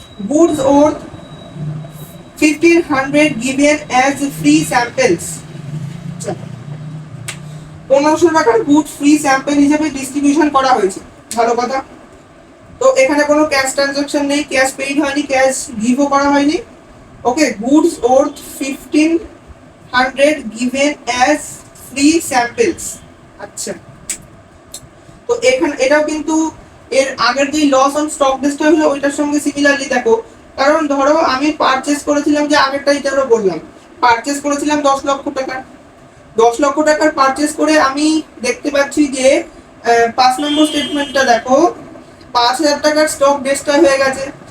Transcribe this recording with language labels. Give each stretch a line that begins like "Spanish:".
English: Goods worth 1500 given as free samples।
Bangla: 1500 টাকার good free sample হিসেবে distribution করা হয়েছে, ভালো কথা। তো এখানে কোনো ক্যাশ ট্রানজাকশন নেই, ক্যাশ পেইড হয়নি, ক্যাশ গিভও করা হয়নি।
English: Okay, goods worth 1500 given as free samples।
Bangla: আচ্ছা, তো এখানে এটাও কিন্তু এর আগের যে লস অন স্টক ডিস্ট্রয় হলো ওইটার সঙ্গে সিমিলারলি দেখো, কারণ ধরো আমি পারচেজ করেছিলাম, যে আগেরটা যেটা আমরা বললাম, পারচেজ করেছিলাম 10 লক্ষ টাকা। 10 লক্ষ টাকার পারচেজ করে আমি দেখতে পাচ্ছি যে 5 নম্বর স্টেটমেন্টটা দেখো 5,000 টাকার স্টক ডিস্ট্রয় হয়ে গেছে।